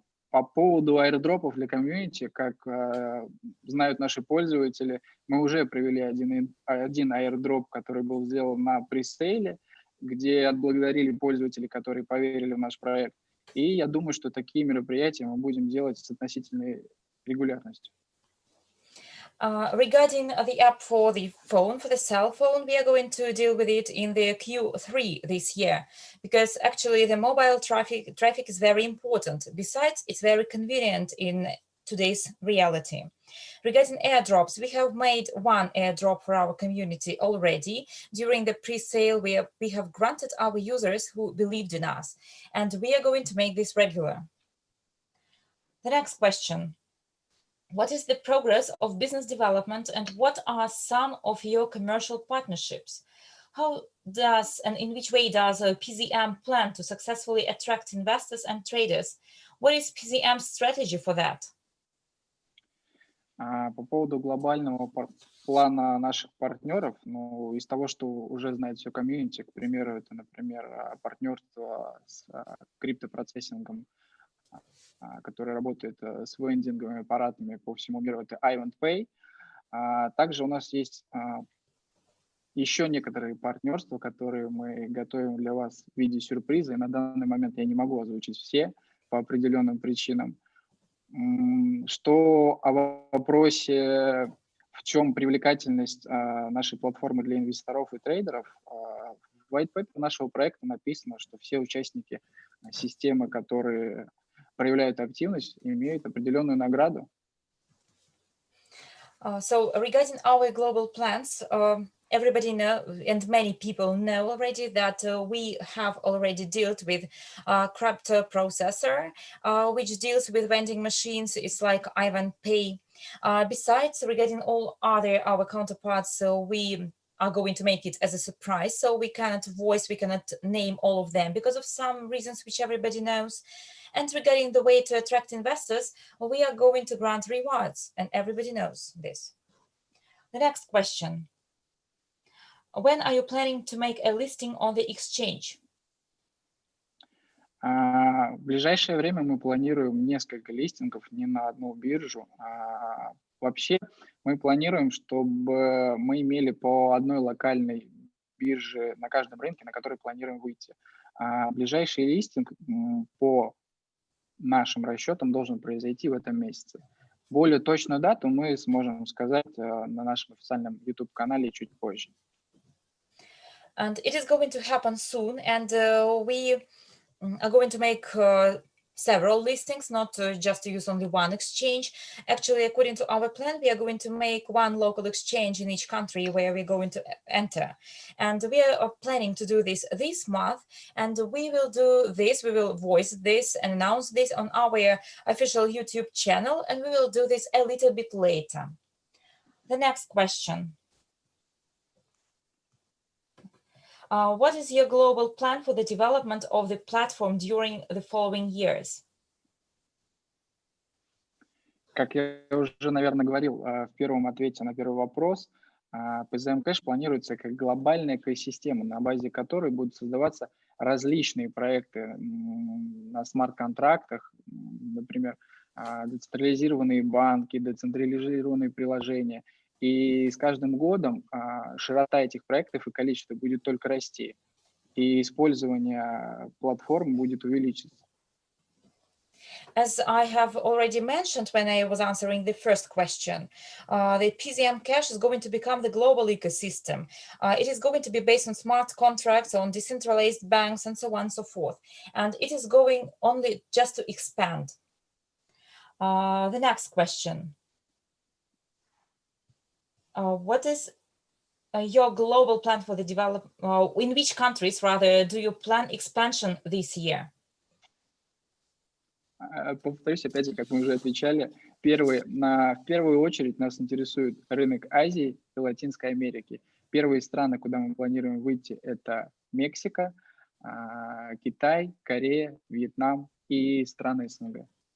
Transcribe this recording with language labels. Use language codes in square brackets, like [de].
[ru] По поводу аирдропов для комьюнити, как знают наши пользователи, мы уже провели один аирдроп, который был сделан на пресейле, где отблагодарили пользователей, которые поверили в наш проект. И я думаю, что такие мероприятия мы будем делать с относительной регулярностью. [en] Regarding the app for the phone, for the cell phone, we are going to deal with it in the Q3 this year, because actually the mobile traffic is very important. Besides, it's very convenient in today's reality. Regarding airdrops, we have made one airdrop for our community already. During the pre-sale, we have granted our users who believed in us, and we are going to make this regular. The next question. What is the progress of business development and what are some of your commercial partnerships? How does and in which way does Pzm plan to successfully attract investors and traders? What is Pzm's strategy for that? [ru] По поводу глобального плана наших партнеров, ну, из того, что уже знает все комьюнити, к примеру, это, например, партнерство с криптопроцессингом, который работает с вендинговыми аппаратами по всему миру, это iWantPay. Также у нас есть еще некоторые партнерства, которые мы готовим для вас в виде сюрприза, и на данный момент я не могу озвучить все по определенным причинам. Что о вопросе, в чем привлекательность нашей платформы для инвесторов и трейдеров, в white paper нашего проекта написано, что все участники системы, которые проявляют активность, имеют определенную награду. [en] So regarding our global plans, everybody know, and many people know already that we have already dealt with crypto processor, which deals with vending machines. It's like Ivan Pay. Besides, regarding all other our counterparts, so we are going to make it as a surprise. So we cannot name all of them because of some reasons which everybody knows. And regarding the way to attract investors, we are going to grant rewards, and everybody knows this. The next question. When are you planning to make a listing on the exchange? [ru] В ближайшее время мы планируем несколько листингов, не на одну биржу. Вообще мы планируем, чтобы мы имели по одной локальной бирже на каждом рынке, на который планируем выйти. Ближайший листинг по нашим расчетам должен произойти в этом месяце. Более точную дату мы сможем сказать на нашем официальном YouTube-канале чуть позже. [en] And it is going to happen soon, and we are going to make several listings, not just to use only one exchange. Actually, according to our plan, we are going to make one local exchange in each country where we're going to enter. And we are planning to do this month, and we will do this, we will voice this and announce this on our official YouTube channel, and we will do this a little bit later. The next question. What is your global plan for the development of the platform during the following years? [ru] Как я уже, наверное, говорил в первом ответе на первый вопрос, Pzmc Cash планируется как глобальная экосистема, на базе которой будут создаваться различные проекты на смарт-контрактах, например, децентрализированные банки, децентрализированные приложения. И с каждым годом широта этих проектов и количество будет только расти, и использование платформ будет увеличиться. [en] As I have already mentioned when I was answering the first question, the Pzmc Cash is going to become the global ecosystem. It is going to be based on smart contracts, on decentralized banks, and so on and so forth. And it is going only just to expand. The next question. What is your global plan for the development? In which countries, rather, do you plan expansion this year? [ru] Повторюсь, опять же, как мы уже отвечали, в первую очередь нас интересует рынок Азии и Латинской Америки. Первые страны, куда мы планируем выйти, это Мексика, Китай, Корея, Вьетнам и страны СНГ.